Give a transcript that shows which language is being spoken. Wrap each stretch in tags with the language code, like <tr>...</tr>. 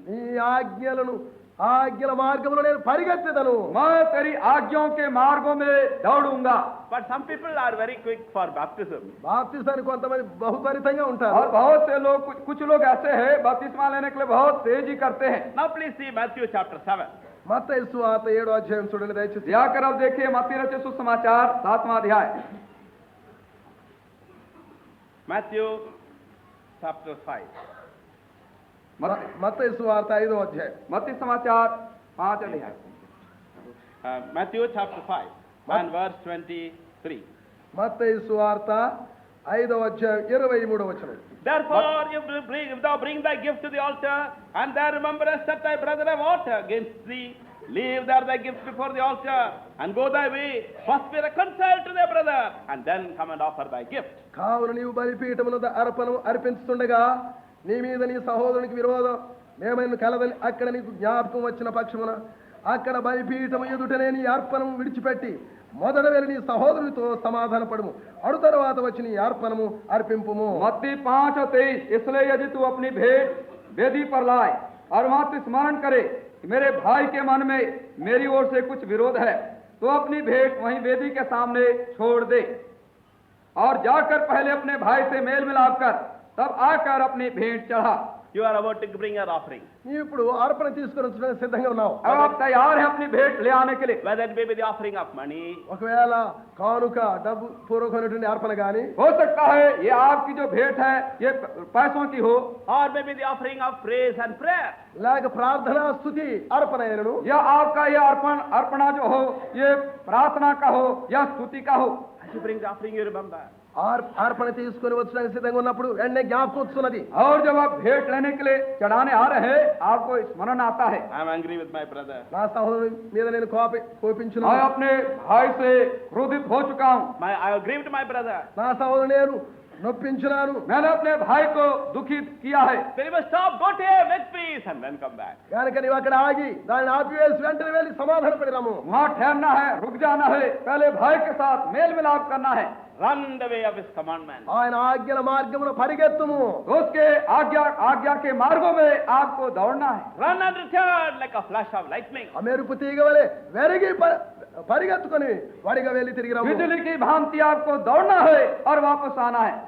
<te>నీ ఆజ్ఞల మార్గంలో నేను పరిగెత్తెదను.</te> <hi>मैं तेरी आज्ञाओं के मार्गों में दौड़ूंगा।</hi> <en>But some people are very quick for baptism.</en> <te>బాప్తిసానికి కొంతమంది బహుత్వరితంగా ఉంటారు.</te> <hi>और बहुत से लोग कुछ लोग ऐसे हैं बपतिस्मा लेने के लिए बहुत तेजी करते हैं।</hi> <en>Now please see Matthew chapter 7.</en> <te>మత్తయి సువార్త 7వ అధ్యాయం చూడండి దయచేసి.</te> <hi>जाकर अब देखिए मत्ती रचित सुसमाचार 7वां अध्याय।</hi> <en>Matthew chapter 5.</en> <te>మత్తయి సువార్త 5వ అధ్యాయం.</te> <hi>मत्ती समाचार 5 अध्याय।</hi> <en>Matthew chapter 5 and verse 23.</en> <te>మత్తయి సువార్త 5వ అధ్యాయం 23వ వచనం.</te> <en>Therefore, if thou bring thy gift to the altar, and there rememberest that thy brother have ought against thee, leave there thy gift before the altar, and go thy way. First be reconciled to thy brother, and then come and offer thy gift.</en> <te>కావున నీవు బలిపీఠమున అర్పణం అర్పించుతుండగా నీ మీద నీ సహోదరునికి విరోధం మేమైనా కలదని అక్కడ నీకు జ్ఞాపకం వచ్చిన పక్షమున అక్కడ బలిపీఠము ఎదుటనే నీ అర్పణము విడిచిపెట్టి మొదట వెళ్ళి నీ సహోదరునితో సమాధానపడము, అడు తర్వాత వచ్చి నీ అర్పణము అర్పింపుము.</te> <hi>मत्ती 5 और 23। इसलिए यदि तू अपनी भेंट वेदी पर लाए और वहां तू स्मरण करे कि मेरे भाई के मन में मेरी ओर से कुछ विरोध है, तो अपनी भेंट वहीं वेदी के सामने छोड़ दे और जाकर पहले अपने भाई से मेल मिलाप कर तब आकर अपनी भेंट चढ़ा।</hi> <en>you are about to bring your offering.</en> <te>నీవు ఇప్పుడు అర్పణ తీసుకొని వచ్చడానికి సిద్ధంగా ఉన్నావు.</te> <hi>अब आप तैयार हैं अपनी भेंट ले आने के लिए.</hi> <en>Whether it may be the offering of money,</en> <te>ఒకవేళ కానుక డబ్బు పూర్వకమైనటువంటి అర్పణ గాని,</te> <hi>हो सकता है ये आपकी जो भेंट है ये पैसों की हो,</hi> <en>or maybe the offering of praise and prayer.</en> <te>లేక ప్రార్థన స్తుతి అర్పణ అయినను,</te> <hi>या आपका ये अर्पणा जो हो ये प्रार्थना का हो या स्तुति का हो.</hi> <en>As you bring the offering, you remember.</en> <te>అర్పణ తీసుకొని వచ్చడానికి సిద్ధంగా ఉన్నప్పుడు వెంటనే జ్ఞాపకం వస్తున్నది.</te> <hi>और जब आप भेंट लेने के लिए चढ़ाने आ रहे हैं आपको स्मरण आता है,</hi> <en>I am angry with my brother.</en> <te>నా సహోదరుని మీద నేను</te> <hi>मैं</hi> <te>కోపించున్నాను,</te> <hi>अपने भाई से क्रोधित हो चुका हूँ,</hi> <en>I have grieved my brother.</en> <te>నా సహోదరుని నేను నొప్పించున్నాను,</te> <hi>मैंने अपने भाई को दुखित किया है.</hi> <en>Then you must stop, go to him, make peace, and then come back.</en> <te>కనుక నీవు అక్కడ ఆగి దాన్ని ఆపివేసి వెంటనే వెళ్ళి సమాధానపడి రమ్ము.</te> <hi>वहाँ ठहरना है, रुक जाना है, पहले भाई के साथ मेल मिलाप करना है.</hi> <en>Run the way of his commandment.</en> <te>ఆయన ఆజ్ఞల మార్గమున పరిగెత్తుము.</te> <hi>उसके आज्ञा के मार्गों में आपको दौड़ना है.</hi> <en>Run and return like a flash of lightning.</en> <te>ఆ మెరుపు తీగ వలె వెరిగి పరిగెత్తుకొని వాడిగా వెళ్ళి తిరిగి రమ్ము.</te> <hi>बिजली की भांति आपको दौड़ना है और वापस आना है.</hi>